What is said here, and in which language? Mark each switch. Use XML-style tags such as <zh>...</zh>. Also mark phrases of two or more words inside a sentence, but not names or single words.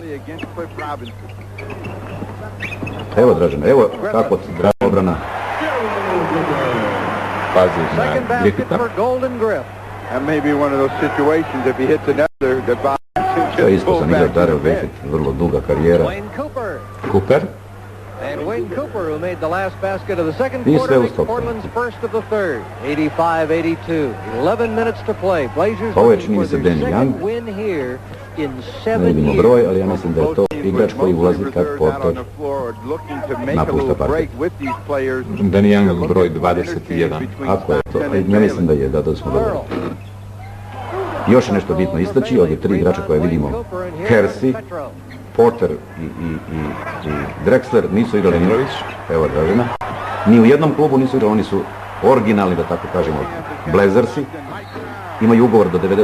<hr>Evo Dražena, evo kako Dražena obrana. Pazi na Griffitha. To je iskusan igrač Darrell Griffith, vrlo duga karijera. Cooper.</hr> <en>And Wayne Cooper, who made the last basket of the second He's quarter, makes still Portland's first of the third. 85-82. 11 minutes to play. Blazers</en> <hr>Ovo je</hr> <en>looking</en> <hr>čini mi</hr> <en>for</en> <hr>se</hr> <en>their Danny second Young. win here in</en> <hr>Ne</hr> <en>7</en> <hr>vidimo</hr> <en>years.</en> <hr>broj, ali ja mislim da je to igrač koji ulazi kad Potter napušta parket. Danny Young broj 21. Ako je to, ja mislim da je, da smo dobro. Još je nešto bitno istaći, ovdje tri igrača koje vidimo, Kersey, Porter i Drexler nisu igrali ni, evo Dražena, ni u jednom klubu nisu igrali, oni su originalni, da tako kažemo, Blazersi, imaju ugovor do 95.</hr>